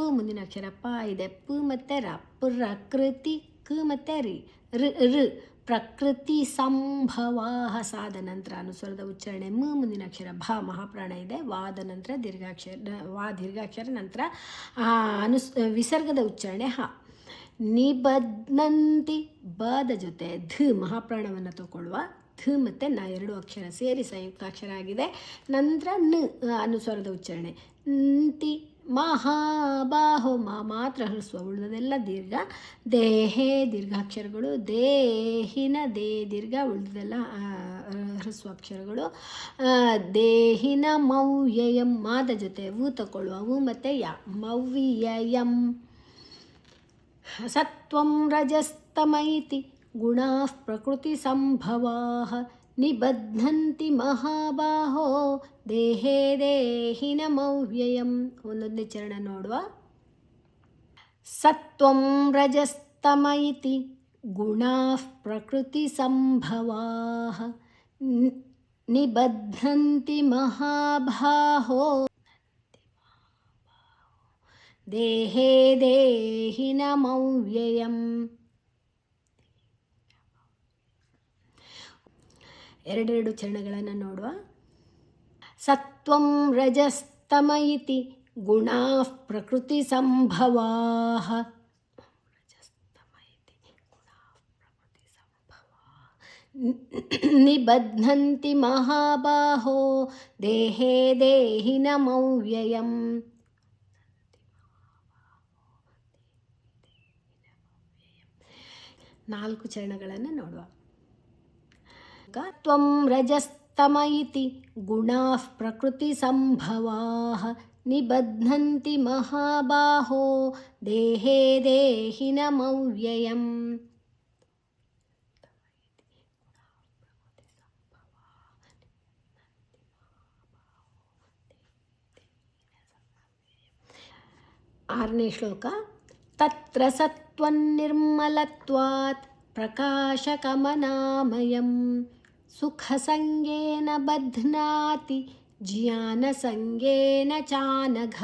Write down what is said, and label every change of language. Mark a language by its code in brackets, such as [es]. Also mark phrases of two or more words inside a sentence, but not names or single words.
[kn] ಮುಂದಿನ ಅಕ್ಷರ ಪ ಇದೆ ಪ್ ಮತ್ತು ರ ಪ್ರಕೃತಿ ಕ ಮತ್ತು ರಿ ಋ [sa] ಪ್ರಕೃತಿ ಸಂಭವಾಹ [kn] ಸಾದ ನಂತರ ಅನುಸ್ವರದ ಉಚ್ಚಾರಣೆ ಮ ಮುಂದಿನ ಅಕ್ಷರ ಭ ಮಹಾಪ್ರಾಣ ಇದೆ ವಾದ ನಂತರ ದೀರ್ಘಾಕ್ಷರ ನಂತರ ವಿಸರ್ಗದ ಉಚ್ಚಾರಣೆ ಹ ನಿಬಧ್ನಂತಿ ಬದ ಜೊತೆ ಧ ಮಹಾಪ್ರಾಣವನ್ನು ತಗೊಳ್ಳುವ ಧ ಮತ್ತು ನ ಎರಡು ಅಕ್ಷರ ಸೇರಿ ಸಂಯುಕ್ತಾಕ್ಷರ ಆಗಿದೆ. ನಂತರ ಅನುಸ್ವರದ ಉಚ್ಚಾರಣೆ ಂತಿ ಮಹಾಬಾಹೋ ಮಾತ್ರ ಹೃಸ್ವ ಉಳಿದದೆಲ್ಲ ದೀರ್ಘ. ದೇಹೇ ದೀರ್ಘಾಕ್ಷರಗಳು ದೇಹಿನ ದೀರ್ಘ ಉಳಿದದೆಲ್ಲ ಹೃಸ್ವಾಕ್ಷರಗಳು. [sa] ದೇಹಿನ ಮೌವ್ಯಯಂ [kn] ಮಾದ ಜೊತೆ ವು ತಗೊಳ್ಳುವ ವು ಮತ್ತು ಯ ಮೌವ್ಯಯಂ. [sa] ಸತ್ವಂ ರಜಸ್ತಮ ಇತಿ ಗುಣಾಃ ಪ್ರಕೃತಿ ಸಂಭವಾಃ ನಿಬಧ್ನಂತಿ ಮಹಾಬಾಹೋ ದೇಹೇ ದೇಹಿನ ಮೌವ್ಯಯಂ. [kn] ಒಂದೊಂದೇ ಚರಣ ನೋಡುವ. [sa] ಸತ್ವಂ ರಜಸ್ತಮ ಇತಿ ಗುಣಾಃ ಪ್ರಕೃತಿ ಸಂಭವಾಃ ನಿಬಧ್ನಂತಿ ಮಹಾಬಾಹೋ ದೇಹೇ ದೇಹಿನ ಮೌವ್ಯಯಂ. [kn] ಎರಡೆರಡು ಚರಣಗಳನ್ನು ನೋಡುವ. [sa] ಸತ್ವಂ ರಜಸ್ತಮ ಇತಿ ಗುಣಾಃ ಪ್ರಕೃತಿ ಸಂಭವಾಃ ನಿಬಧ್ನಂತಿ ಮಹಾಬಾಹೋ ದೇಹೇ ದೇಹಿನ ಮೌವ್ಯಯಂ. [kn] ನಾಲ್ಕು ಚರಣಗಳನ್ನು ನೋಡುವ. [sa] ತ್ವಂ ರಜಸ್ತಮ ಇತಿ ಗುಣಾಃ ಪ್ರಕೃತಿ ಸಂಭವಾಃ ನಿಬಧ್ನಂತಿ ಮಹಾಬಾಹೋ ದೇಹೇ ದೇಹಿನ ಮೌವ್ಯಯಂ. [kn] ಆರನೇ ಶ್ಲೋಕ. [sa] ತತ್ರ ಸತ್ವನ್ನಿರ್ಮಲತ್ವಾತ್ ಪ್ರಕಾಶಕಮನಾಮಯಂ ಸುಖಸಂಗೇನ ಬಧ್ನಾತಿ ಜ್ಞಾನಸಂಗೇನ ಚಾನಘ.